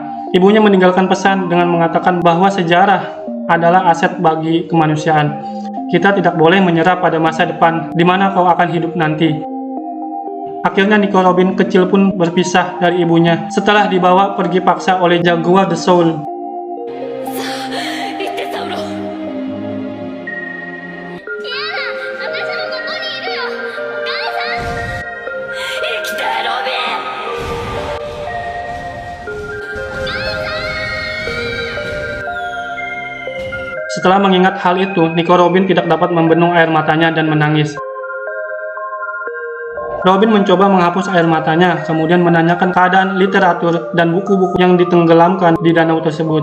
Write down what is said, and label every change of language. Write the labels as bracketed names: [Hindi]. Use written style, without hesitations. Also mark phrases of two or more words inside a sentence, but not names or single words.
[Indonesian] Ibunya meninggalkan pesan dengan mengatakan bahwa sejarah adalah aset bagi kemanusiaan. Kita tidak boleh menyerah pada masa depan di mana kau akan hidup nanti. Akhirnya Nico Robin kecil pun berpisah dari ibunya setelah dibawa pergi paksa oleh Jaguar the Soul. [Japanese] 言ってたろやだ、私もここにいるよ。お母さん。生きてロビン [Indonesian] Setelah mengingat hal itu, Nico Robin tidak dapat membendung air matanya dan menangis. Robin mencoba menghapus air matanya, kemudian menanyakan keadaan literatur dan buku-buku yang ditenggelamkan di danau tersebut.